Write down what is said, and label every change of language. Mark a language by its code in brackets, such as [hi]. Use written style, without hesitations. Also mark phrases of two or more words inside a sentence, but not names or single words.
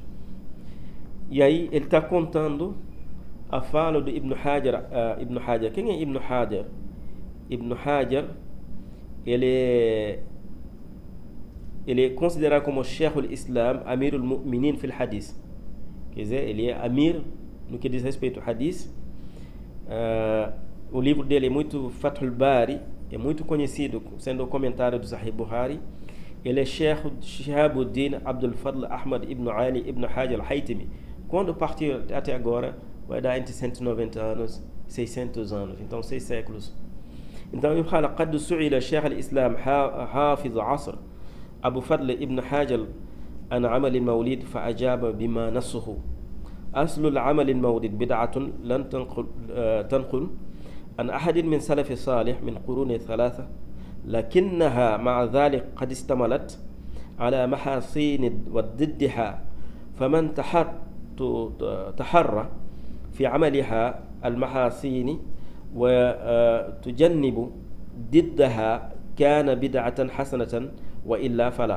[pt] E aí ele está contando a fala do Ibn Hajar. Quem é Ibn Hajar? Ibn Hajar, ele ele é considerado como [ar] شيخ الإسلام, أمير المؤمنين في الحديث. [pt] Quer dizer, ele é Amir no que diz respeito ao Hadith. O livro dele é muito Fathul Bari, é muito conhecido, sendo o comentário do Sahih Bukhari. Ele é Sheikh Shihabuddin Abdul Fadl Ahmad ibn Ali ibn Hajar al-Haytami. Quando partiu até agora, vai dar entre 190 anos e 600 anos. Então, 6 séculos. Então, ele fala: [ar] قد سئل شيخ الإسلام حافظ عصر أبو فضل ابن حاجر عن عمل المولد فأجاب بما نصه. أصل العمل المولد بدعة لن تنقل عن أحد من سلف صالح من قرون ثلاثة، لكنها مع ذلك قد استملت على محاسين وضدها، فمن تحرى في عملها المحاسين وتجنب ضدها كان بدعة حسنة، وإلا فلا.